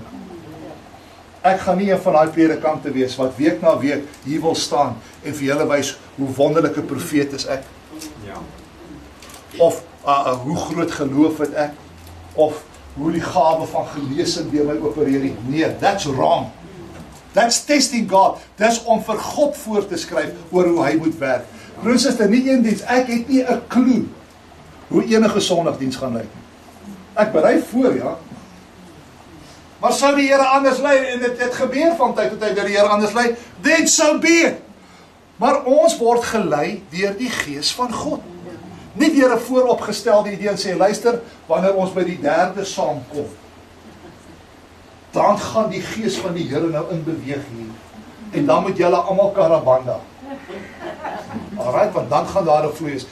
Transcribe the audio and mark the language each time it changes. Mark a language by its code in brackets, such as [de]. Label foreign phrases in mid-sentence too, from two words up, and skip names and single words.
[af] Ek gaan nie een van daai predikante wees wat week na week hier wil staan en vir julle wys hoe wonderlike profeet is ek. Of hoe groot geloof het ek, of hoe die gawe van genesing deur my opereer nie. Nee, [en] that's wrong. That's testing God. [af] Dis om vir God voor te skryf oor hoe hy moet werk. Broers en susters, nie een diens, ek het nie 'n klou hoe enige Sondagdiens gaan lyk. Ek berei voor, ja. Maar sou die Here anders lei, en dit gebeur van tyd tot tyd dat die Here anders lei, [en] then so be it. [af] Maar ons word gelei deur die Gees van God. Nie deur 'n vooropgestelde idee en sê, luister, wanneer ons by die derde saamkom, dan gaan die Gees van die Here nou in beweeg hier. En dan moet julle almal karabanda. Alright, want dan gaan daar 'n vloei is.